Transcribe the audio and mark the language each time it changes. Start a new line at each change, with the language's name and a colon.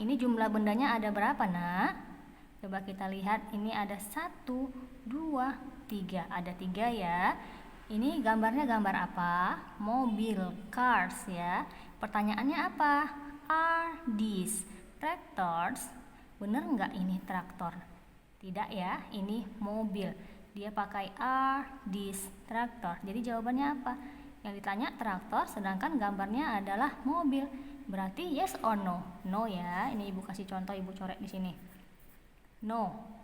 Indonesian: Ini jumlah bendanya ada berapa, Nak? Coba kita lihat, ini ada 1, 2, 3. Ada 3 ya. Ini gambarnya gambar apa? Mobil, cars ya. Pertanyaannya apa?
English: Are these tractors?
Indonesian: Bener nggak ini traktor? Tidak ya, ini mobil. Dia pakai
English: are these tractor.
Indonesian: Jadi jawabannya apa? Yang ditanya traktor, sedangkan gambarnya adalah mobil. Berarti
English: yes or no? No
Indonesian: ya. Ini ibu kasih contoh, ibu coret di sini. No.